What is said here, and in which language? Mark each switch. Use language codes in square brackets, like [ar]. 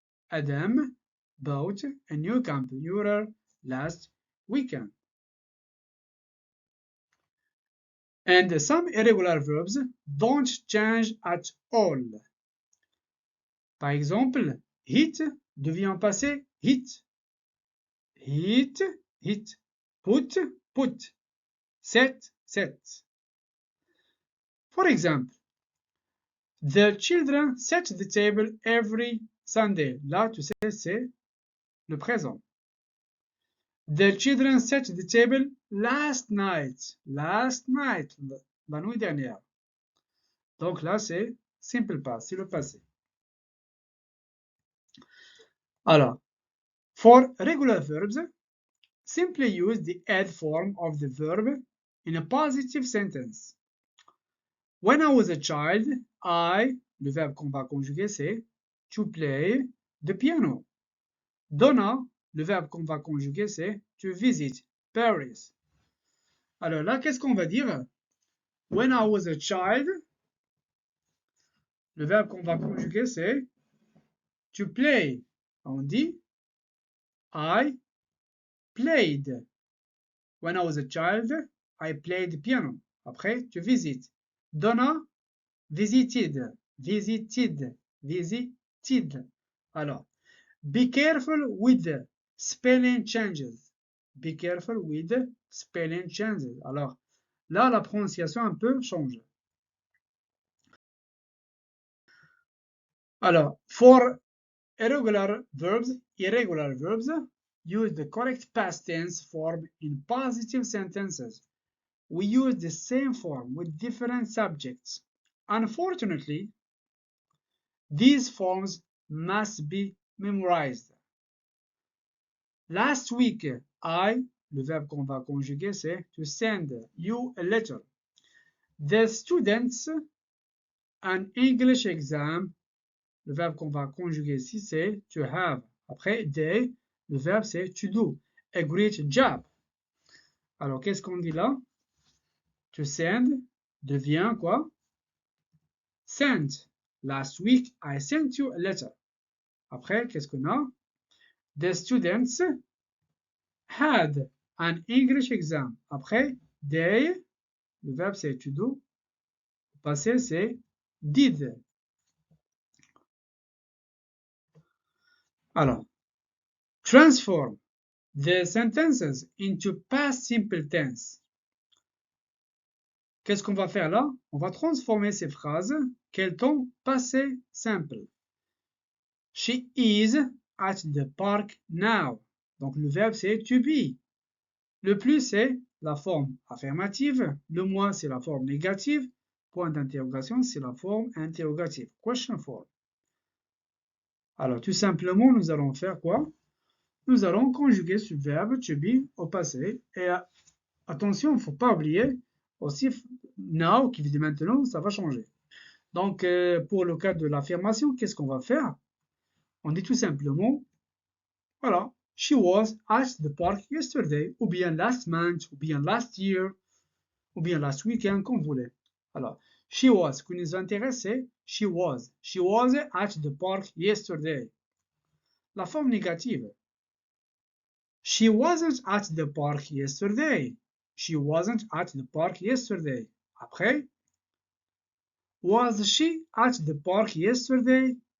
[en] Adam bought a new computer last weekend. And some irregular verbs don't change at all. [fr] Par exemple, hit devient passé hit. [en] Hit, hit. Put, put. Set, set. For example, the children set the table every Sunday. [fr] Là, tu sais, c'est le présent. [en] The children set the table last night. Last night, [fr] la nuit dernière. Donc là, c'est simple past, c'est le passé. [en] Alors, for regular verbs, simply use the ed form of the verb in a positive sentence. When I was a child, [fr] le verbe qu'on va conjuguer, c'est [en] to play the piano. Donna [fr] le verbe qu'on va conjuguer, c'est [en] to visit Paris. [fr] Alors là, qu'est-ce qu'on va dire? [en] When I was a child, [fr] le verbe qu'on va conjuguer, c'est [en] to play. [fr] On dit [en] I played. When I was a child, I played piano. Après, to visit. Donna visited. Visited. Visited. Alors, be careful with the spelling changes. Be careful with the spelling changes. [fr] Alors, là, la prononciation un peu change. [en] Alors, for irregular verbs, use the correct past tense form in positive sentences. We use the same form with different subjects. Unfortunately, these forms must be memorized. Last week, [fr] le verbe qu'on va conjuguer, c'est [en] to send you a letter. The students, an English exam. [fr] Le verbe qu'on va conjuguer ici, c'est to have. Après, they, le verbe, c'est to do. [en] A great job. [fr] Alors, qu'est-ce qu'on dit là? To send devient quoi? Sent. [en] Last week, I sent you a letter. [fr] Après, qu'est-ce qu'on a? [en] The students had an English exam. [fr] Après, they, le verbe, c'est to do. Le passé, c'est did. [en] Alors, transform the sentences into past simple tense. [fr] Qu'est-ce qu'on va faire là? On va transformer ces phrases qu'elles ont passé simple. [en] She is at the park now. [fr] Donc le verbe c'est [en] to be. [fr] Le plus c'est la forme affirmative. Le moins c'est la forme négative. Point d'interrogation c'est la forme interrogative. [en] Question form. [fr] Alors tout simplement nous allons faire quoi? Nous allons conjuguer ce verbe to be au passé. Et attention, il ne faut pas oublier aussi now qui veut dire maintenant, ça va changer. Donc, pour le cas de l'affirmation, qu'est-ce qu'on va faire? On dit tout simplement, voilà, [en] she was at the park yesterday, ou bien last month, ou bien last year, ou bien last weekend, [fr] comme vous voulez. Alors, [en] she was, [fr] ce qui nous intéresse, c'est she was. [en] She was at the park yesterday. [fr] La forme négative. [en] She wasn't at the park yesterday. She wasn't at the park yesterday. Après, was she at the park yesterday?